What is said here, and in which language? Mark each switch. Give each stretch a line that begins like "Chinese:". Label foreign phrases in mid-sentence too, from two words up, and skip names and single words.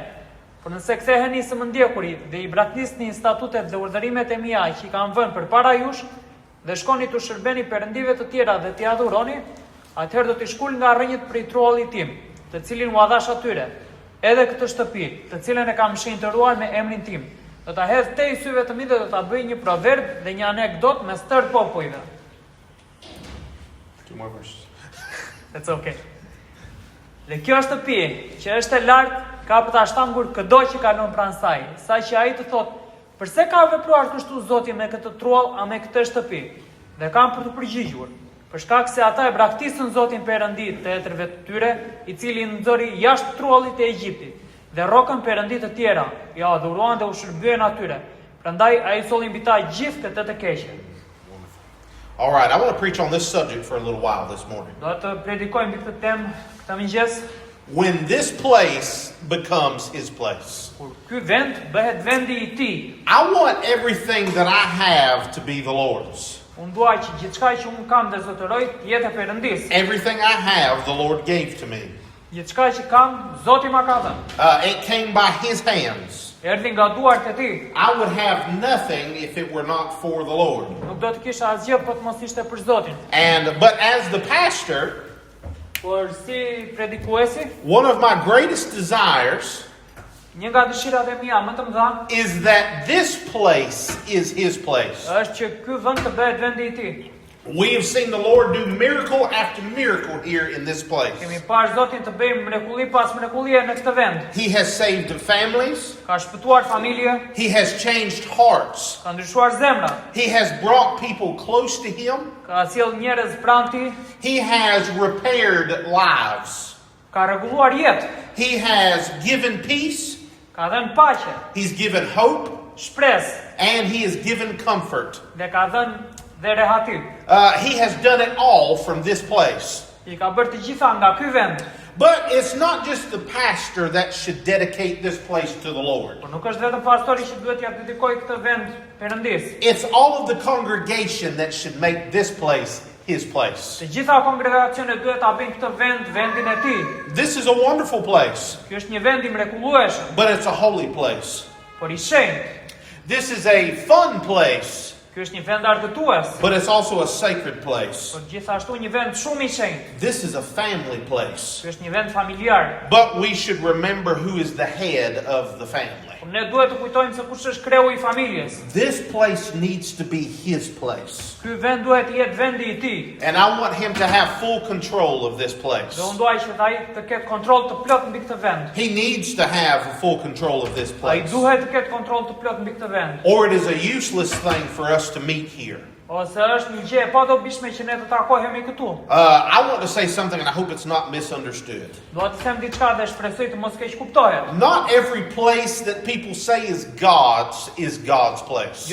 Albanian: Por nëse ktheheni së mëndjekurit dhe i braktisni statutet dhe urdhërimet e mia që i kam vënë përpara jush, dhe shkoni të shërbeni perëndive të tjera dhe t'i adhuroni, atëherë do t'i shkul nga rrënjët prej truallit tim, të cilin u adhash atyre, edhe këtë shtëpi, të cilën e kam shenjtëruar me emrin tim. Do ta hedh te i syve të mi dhe do ta bëj një proverb dhe një anekdot mes tërë popujve.
English: Two more verses. That's okay.
Albanian: Dhe kjo shtëpi, që është e lartë, ka për ta shtangur çdo që kalon pranë saj, saqë ai të thotë: "Pse ka vepruar kështu Zoti me këtë truall a me këtë shtëpi?" Dhe kam për të përgjigjur: "Për shkak se ata e braktisën Zotin Perëndi të etërve të tyre, i cili i nxori jashtë truallit e Egjiptit, dhe rrokën perëndi të tjera, ja adhuruan dhe u shërbyen atyre. Prandaj ai solli mbi ta gjithë këtë të keqe."
English: All right, I want to preach on this subject for a little while this morning.
Albanian: Do të predikoj mbi këtë temë këtë mëngjes.
English: When this place becomes his place.
Albanian: Kur ky vend bëhet vendi i tij,
English: I want everything that I have to be the Lord's.
Albanian: unë dua që gjithçka që unë kam dhe zotëroj të jetë e Perëndis.
English: Everything I have, the Lord gave to me.
Albanian: Gjithçka që kam, Zoti ma ka dhënë.
English: It came by his hands.
Albanian: Erdhi nga duart e tij.
English: I would have nothing if it were not for the Lord.
Albanian: Nuk do të kisha asgjë po të mos ishte për Zotin.
English: But as the pastor,
Albanian: Por si predikuesi,
English: one of my greatest desires
Albanian: një nga dëshirat e mia më të mëdha
English: is that this place is his place.
Albanian: është që ky vend të bëhet vendi i tij.
English: We have seen the Lord do miracle after miracle here in this place.
Albanian: Kemi parë Zotin të bëjë mrekulli pas mrekullie në këtë vend.
English: He has saved families.
Albanian: Ka shpëtuar familje,
English: He has changed hearts.
Albanian: ka ndryshuar zemra,
English: He has brought people close to him.
Albanian: ka sjell njerëz pranë tij,
English: He has repaired lives.
Albanian: ka rregulluar jetë,
English: He has given peace.
Albanian: ka dhënë paqe,
English: He's given hope.
Albanian: shpresë
English: And he has given comfort.
Albanian: dhe ka dhënë dhe rehatim.
English: He has done it all from this place.
Albanian: I ka bërë të gjitha nga ky vend.
English: But it's not just the pastor that should dedicate this place to the Lord.
Albanian: Por nuk është vetëm pastori që duhet t'ia dedikojë këtë vend Perëndis.
English: It's all of the congregation that should make this place his place.
Albanian: Të gjitha kongregacionet duhet ta bëjnë këtë vend vendin e tij.
English: This is a wonderful place,
Albanian: Ky është një vend i mrekullueshëm,
English: but it's a holy place.
Albanian: por i shenjtë.
English: This is a fun place,
Albanian: Ky është një vend argëtues,
English: but it's also a sacred place.
Albanian: por gjithashtu një vend shumë i shenjtë.
English: This is a family place,
Albanian: Ky është një vend familjar.
English: but we should remember who is the head of the family.
Albanian: Por ne duhet të kujtojmë se kush është kreu i familjes.
English: This place needs to be his place.
Albanian: Ky vend duhet të jetë vendi i tij.
English: And I want him to have full control of this place.
Albanian: Dhe unë dua që ai të ketë kontroll të plot mbi këtë vend.
English: He needs to have full control of this
Albanian: Ai
English: place.
Albanian: duhet të ketë kontroll të plot mbi këtë vend.
English: Or it is a useless thing for us to meet here.
Albanian: Ose është një gjë e padobishme që ne të takohemi këtu.
English: I want to say something and I hope it's not misunderstood.
Albanian: Dua të them diçka dhe shpresoj të mos keq kuptohet.
English: Not every place that people say is God's place.